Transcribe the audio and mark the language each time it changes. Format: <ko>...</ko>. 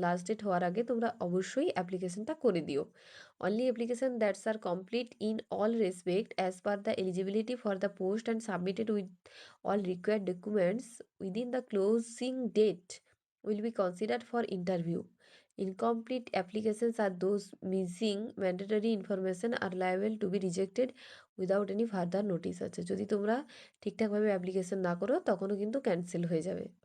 <bn>Last date হওয়ার আগে তোমরা অবশ্যই অ্যাপ্লিকেশনটা করে দিও।</bn> <en>Only application that are complete in all respect as per the eligibility for the post and submitted with all required documents within the closing date will be considered for interview. Incomplete applications are those missing mandatory information are liable to be rejected without any further notice.</en> <bn>আছে যদি তোমরা ঠিকঠাকভাবে application না করো তখনও কিন্তু cancel হয়ে যাবে।</bn>